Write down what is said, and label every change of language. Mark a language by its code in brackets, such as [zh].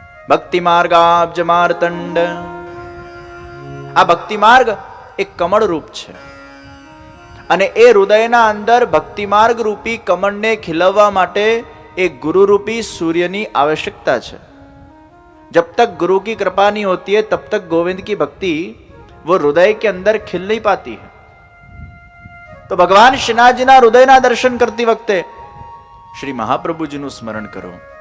[gu] ભક્તિ માર્ગાબ્જ માર્તંડ, આ ભક્તિ માર્ગ એક કમળ રૂપ છે. અને એ હૃદયના અંદર ભક્તિ માર્ગ રૂપી કમળને ખીલવવા માટે એક ગુરુ રૂપી सूर्यની आवश्यकता છે. [hi] जब तक गुरु की कृपा नहीं होती है तब तक गोविंद की भक्ति वो हृदय के अंदर खिल नहीं पाती है. [gu] तो भगवान श्रीनाथजीના હૃદયના દર્શન કરતી વખતે શ્રી મહાપ્રભુજીનું સ્મરણ કરો.